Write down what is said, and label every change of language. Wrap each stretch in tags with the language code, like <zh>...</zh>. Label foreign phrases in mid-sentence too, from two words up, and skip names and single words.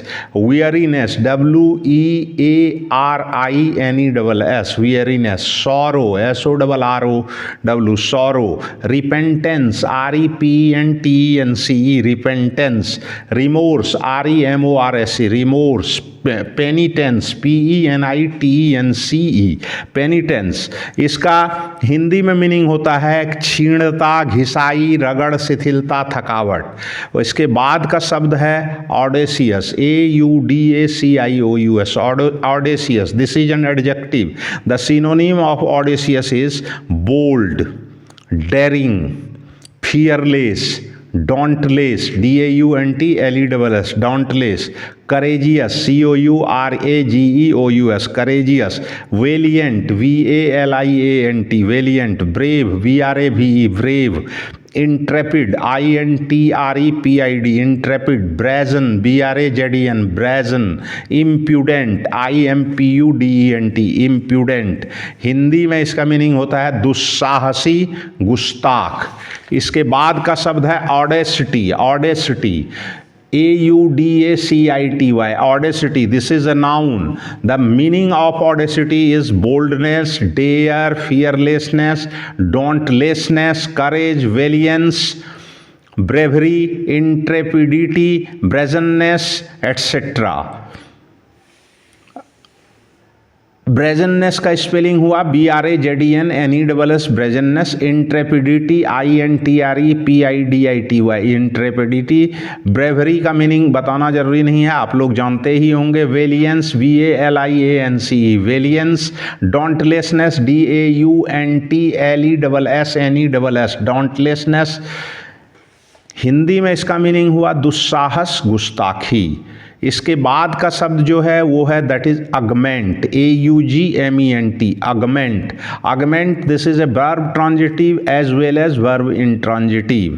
<en>Weariness, WEARINESS, weariness. Sorrow, SORROW, sorrow. Repentance, REPENTENCE, repentance. Remorse, REMORSE, remorse. penitence, PENITENCE, penitence.</en> <hi>इसका हिंदी में मीनिंग होता है क्षीणता, घिसाई, रगड़, शिथिलता, थकावट। इसके बाद का शब्द है</hi> <en>audacious, AUDACIOUS, audacious. This is an adjective. The synonym of audacious is bold, daring, fearless, dauntless, DAUNTLESS, dauntless. Courageous, COURAGEOUS, courageous. Valiant, VALIANT, valiant. Brave, BRAVE, brave. Intrepid, INTREPID, intrepid. Brazen, BRAZEN, brazen. Impudent, IMPUDENT, impudent.</en> <hi>हिंदी में इसका मीनिंग होता है दुस्साहसी, गुस्ताख। इसके बाद का शब्द है</hi> <en>audacity, audacity, AUDACITY, audacity. This is a noun. The meaning of audacity is boldness, dare, fearlessness, dauntlessness, courage, valiance, bravery, intrepidity, brazenness, etc.</en> <hi>ब्रेजननेस का स्पेलिंग हुआ</hi> <en>BRAZENNESS, brazenness. intrepidity, INTREPIDITY, intrepidity.</en> <hi>ब्रेवरी का मीनिंग बताना जरूरी नहीं है, आप लोग जानते ही होंगे।</hi> <en>valiance, VALIANCE, valiance. dauntlessness, DAUNTLESSNESS, dauntlessness.</en> <hi>हिंदी में इसका मीनिंग हुआ दुस्साहस, गुस्ताखी। इसके बाद का शब्द जो है वो है</hi> <en>that is augment, AUGMENT, augment. Augment, this is a verb transitive as well as verb intransitive.</en>